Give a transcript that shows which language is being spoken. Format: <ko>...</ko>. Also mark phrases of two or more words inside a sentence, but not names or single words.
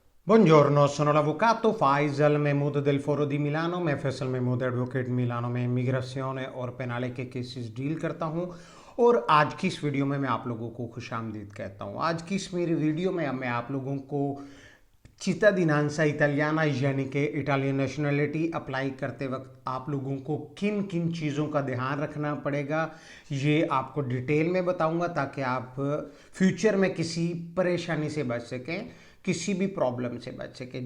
<it>Buongiorno, sono l'avvocato Faisal Mahmood del Foro di Milano।</it> <hi>मैं फैसल महमूद एडवोकेट मिलानो में इमिग्रेशन और पेनाले के केसेस डील करता हूं। और आज की इस वीडियो में मैं आप लोगों को खुशामदीद कहता हूं। आज की इस मेरी वीडियो में मैं आप लोगों को</hi> <it>cittadinanza italiana</it> <hi>यानी कि</hi> <en>Italian nationality apply</en> <hi>करते वक्त आप लोगों को किन किन चीज़ों का ध्यान रखना पड़ेगा ये आपको डिटेल में बताऊंगा, ताकि आप फ्यूचर में किसी परेशानी से बच सकें, किसी भी प्रॉब्लम से बच सके।</hi>